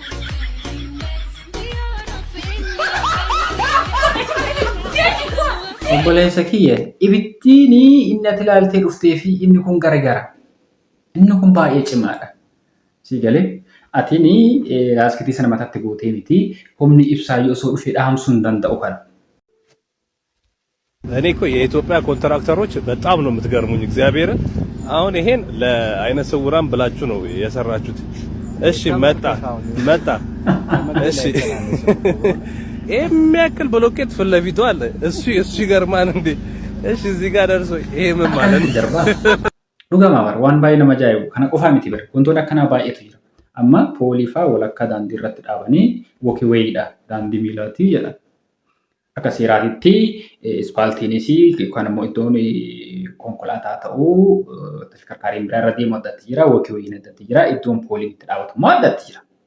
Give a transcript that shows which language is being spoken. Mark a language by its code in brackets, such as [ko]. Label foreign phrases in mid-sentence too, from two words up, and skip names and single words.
[om] Obboleessa kiyya ibittiin inni ati ilaaltee dhuftee fi inni kun garagara. Inni kun baay'ee cimaadha. Si galee atiin laaskitii sana mataatti gootee miti humni ibsaa osoo dhufee dhaamsuu hin danda'u kana. [am] እኔ እኮ የኢትዮጵያ ኮንትራክተሮች በጣም ነው የምትገርሙኝ። እግዚአብሔርን አሁን ይሄን ለአይነ ስውራን ብላችሁ ነው የሰራችሁት። እሺ መጣ እሺ የሚያክል ብሎኬት ፊት ለፊቱ አለ። እሱ ይገርማል እንዴ! እሺ እዚህ ጋር ደርሶ ይሄ ምን ማለት ነው? [om] Dhugamaa bara waan baay'ee nama ajaa'ibu kana qofaa miti bara wantoonni akkanaa baay'eetu jira. Amma poolifaa walakkaa daandii irratti dhaabanii wokiweeyidha daandii miilaatii jedhan. Akka seeraatitti ispaaltiinis yookaan immoo iddoon konkolaataa ta'uu tashkarkaariin biraa irra deemu addatti jira wokiweeyin addatti jira iddoon pooliin itti dhaabatu immoo addatti jira.